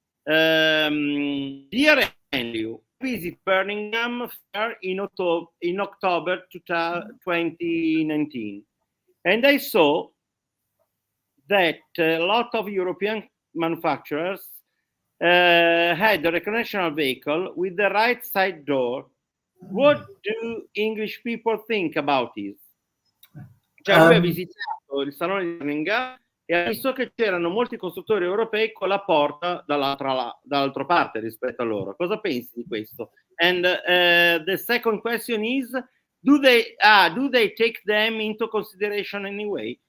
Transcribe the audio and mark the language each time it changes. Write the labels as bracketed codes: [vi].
[en] Dear Andrew, visit Birmingham Fair in October 2019, and I saw that a lot of European manufacturers had a recreational vehicle with the right side door. What do English people think about this? [it] Cioè, lui ha visitato il salone di Birmingham e ha visto che c'erano molti costruttori europei con la porta dall'altra parte rispetto a loro. Cosa pensi di questo? [en] And the second question is, do they take them into consideration anyway?